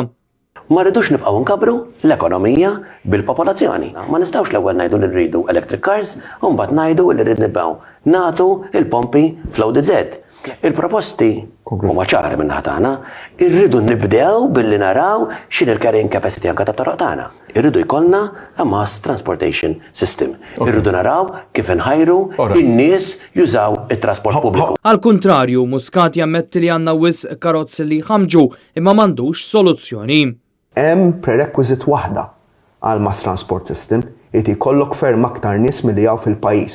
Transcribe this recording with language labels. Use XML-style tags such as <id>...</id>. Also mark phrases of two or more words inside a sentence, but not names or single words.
<mt>Ma rridux nibqgħu nkabru l-ekonomija bil-popolazzjoni. Ma nistgħux l-ewwel ngħidu li rridu</mt> <en>electric cars</en> <mt>u mbagħad ngħidu li rrid nibqgħu nagħtu il-pompi fl-ODZ. Il-proposti huma ċari minn naħa tagħna, irridu nibdew billi naraw x'in il-</mt> <en>carrying capacity</en> <mt>anke tat-toroq tagħna. Irridu jkollna</mt> <en>a mass transportation system.</en> <mt>Irridu naraw kif inħajru in-nies jużaw it-trasport pubbliku. Al kuntrarju, Muscat jammetti li għandna wisq karozzi li ħamġu imma m'għandux soluzzjoni. Hemm prerequisite waħda għal</mt> <en>mass transport system</en> <mt>li jkollok ferm aktar nies milli jaw fil-pajjiż.</mt>